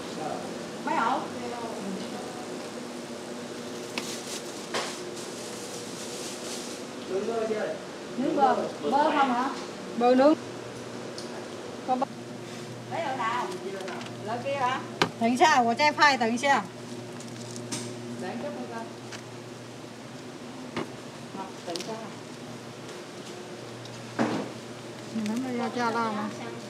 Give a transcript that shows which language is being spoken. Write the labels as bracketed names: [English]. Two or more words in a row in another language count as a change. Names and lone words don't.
[Vietnamese] Mấy ổ? Nướng bơ, bơ không hả? Bơ nướng. Con bơ. Lấy ở nào? Lợi kia hả? [Chinese] 等一下，我再拍，等一下。等一 [Vietnamese] chút thôi con. [Chinese] 好，等一下。你们那要加辣吗？